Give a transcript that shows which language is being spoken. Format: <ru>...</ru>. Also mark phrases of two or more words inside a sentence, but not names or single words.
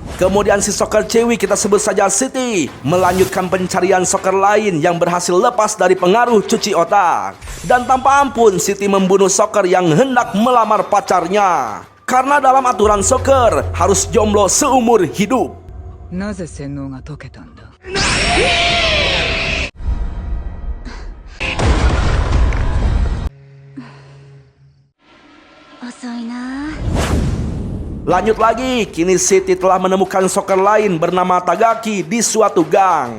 <id>Kemudian si Soccer cewek, kita sebut saja Siti, melanjutkan pencarian Soccer lain yang berhasil lepas dari pengaruh cuci otak. Dan tanpa ampun Siti membunuh Soccer yang hendak melamar pacarnya. Karena dalam aturan Soccer harus jomblo seumur hidup.</id> <ja>なぜ洗脳が解けたんだ。</ja> <id>Lanjut lagi, kini Siti telah menemukan Soccer lain bernama Tagaki di suatu gang.</id>